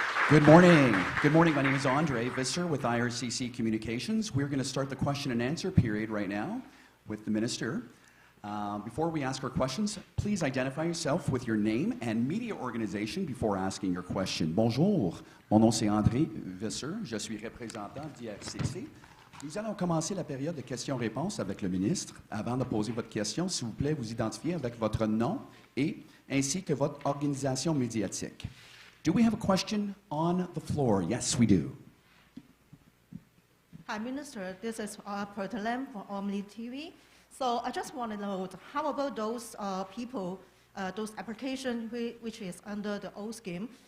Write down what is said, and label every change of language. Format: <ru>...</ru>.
<en>Good morning. Good morning. My name is Andre Visser with IRCC Communications. We're going to start the question and answer period right now with the minister. Before we ask our questions, please identify yourself with your name and media organization before asking your question.</en> <fr>Bonjour, mon nom c'est André Visser, je suis représentant d'IRCC. Nous allons commencer la période de questions-réponses avec le ministre. Avant de poser votre question, s'il vous plaît, vous identifier avec votre nom et ainsi que votre organisation médiatique.</fr> <en>Do we have a question on the floor? Yes, we do. Hi, Minister. This is Pertalam from Omni TV. So I just want to know, how about those people, those applications which is under the old scheme?</en>